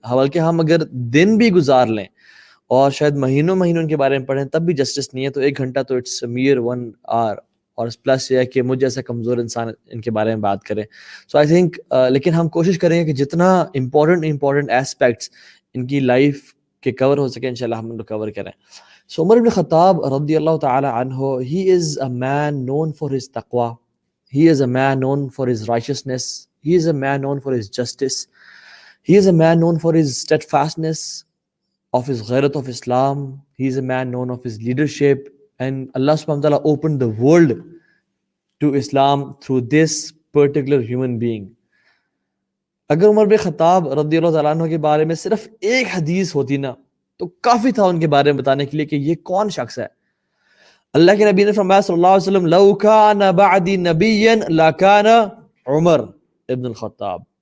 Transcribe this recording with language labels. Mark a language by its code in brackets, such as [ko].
[ur] بلکہ ہم اگر دن بھی گزار لیں اور شاید مہینوں ان کے بارے میں پڑھیں تب بھی جسٹس نہیں ہے. تو ایک گھنٹہ تو [en] It's mere 1 hour. [ur] اور پلس یہ ہے کہ مجھ جیسا کمزور انسان ان کے بارے میں بات کرے. [en] so I think [ur] لیکن ہم کوشش کریں گے کہ جتنا امپورٹنٹ ایسپیکٹس ان کی لائف کہ کور ہو سکے انشاءاللہ ہم ان کو کور کریں. [en] So Umar bin Khattab رضی اللہ تعالی عنہ، he is a man known for his taqwa, he is a man known for his righteousness, he is a man known for his justice, he is a man known for his steadfastness of his ghairat of Islam, he is a man known of his leadership, and Allah subhanahu wa ta'ala opened the world to Islam through this particular human being. [ur] اگر عمر بن خطاب رضی اللہ تعالیٰ عنہ کے بارے میں صرف ایک حدیث ہوتی نا تو کافی تھا ان کے بارے میں بتانے کے لیے کہ یہ کون شخص ہے. اللہ کے نبی نے فرمایا صلی اللہ علیہ وسلم، [ar] لو کان بعدی نبیا لکان عمر ابن الخطاب.